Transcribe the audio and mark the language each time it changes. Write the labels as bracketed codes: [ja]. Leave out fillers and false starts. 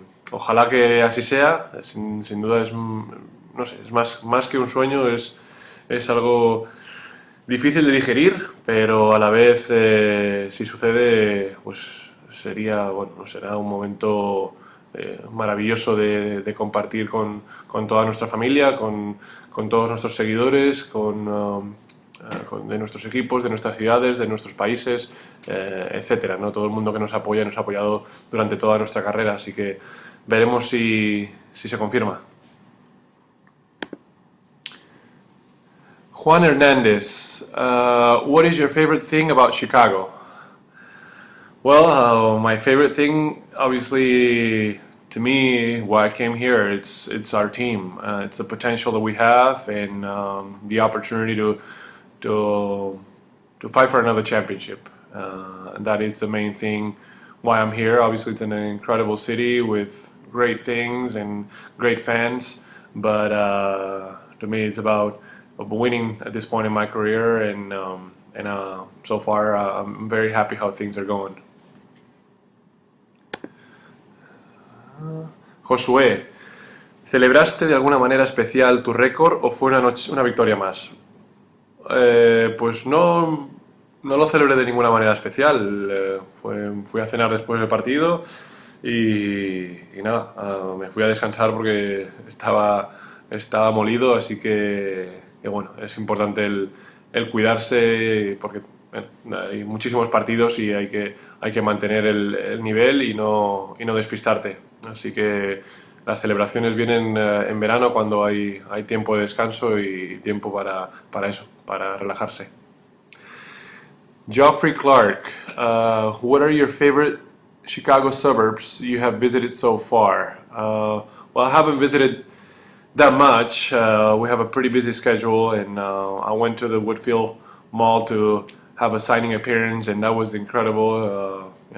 [es] Ojalá que así sea. Sin duda no sé, es más que un sueño, es algo difícil de digerir, pero a la vez, si sucede, pues será un momento maravilloso de compartir con toda nuestra familia, con todos nuestros seguidores, de nuestros equipos, de nuestras ciudades, de nuestros países, etcétera, ¿no? Todo el mundo que nos apoya, nos ha apoyado durante toda nuestra carrera, así que veremos si se confirma. [en] Juan Hernandez, what is your favorite thing about Chicago? Well, my favorite thing, obviously, to me, why I came here, it's our team. It's the potential that we have and the opportunity to fight for another championship. And that is the main thing why I'm here. Obviously, it's an incredible city with great things and great fans, but to me, it's about winning at this point in my career, and so far, I'm very happy how things are going. [es] Josué, ¿celebraste de alguna manera especial tu récord o fue una victoria más? Pues no lo celebré de ninguna manera especial. Fui a cenar después del partido y nada, me fui a descansar porque estaba molido, así que bueno, es importante el cuidarse porque hay muchísimos partidos y hay que mantener el nivel y no despistarte. Así que las celebraciones vienen en verano cuando hay tiempo de descanso y tiempo para eso, para relajarse. [en] Geoffrey Clark, what are your favorite Chicago suburbs you have visited so far? Well, I haven't visited that much. We have a pretty busy schedule, and I went to the Woodfield Mall to have a signing appearance, and that was incredible.